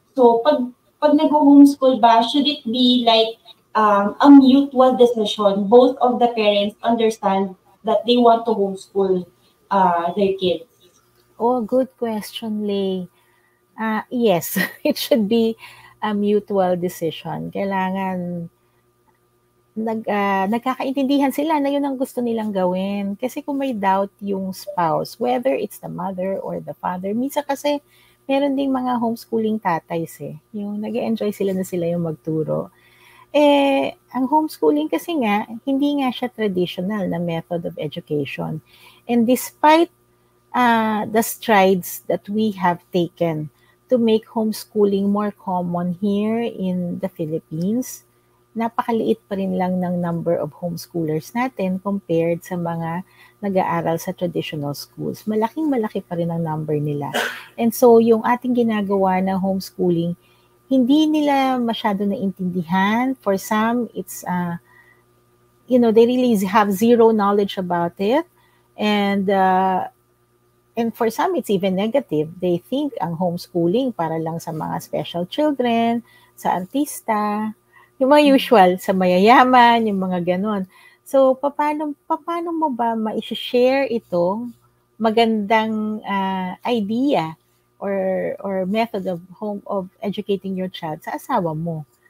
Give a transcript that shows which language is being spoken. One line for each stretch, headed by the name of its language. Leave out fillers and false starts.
English: So,
Filipino: pag nag-homeschool ba,
English: should it be like a mutual decision? Both of the parents understand that they want to homeschool their kids. Oh, good question, Lay. Yes, it should be a mutual decision.
Filipino: Kailangan nagkakaintindihan sila na yun ang gusto nilang gawin. Kasi kung may doubt yung spouse,
English: whether it's the mother or the father,
Filipino: minsan kasi meron ding mga homeschooling tatays yung nag-enjoy sila na sila yung magturo. Ang homeschooling kasi nga, hindi nga siya traditional na method of education.
English: And despite the strides that we have taken to make homeschooling more common here in the Philippines,
Filipino: napakaliit pa rin lang ng number of homeschoolers natin compared sa mga nag-aaral sa traditional schools. Malaking-malaki pa rin ang number nila. And so, yung ating ginagawa na homeschooling, hindi nila masyado naintindihan.
English: For some, it's, they really have zero knowledge about it. And for some, it's even negative. They think
Filipino: ang homeschooling para lang sa mga special children, sa artista, yung mga usual, sa mayayaman, yung mga ganon. So, paano mo ba ma-share itong magandang idea or method of educating your child sa asawa mo?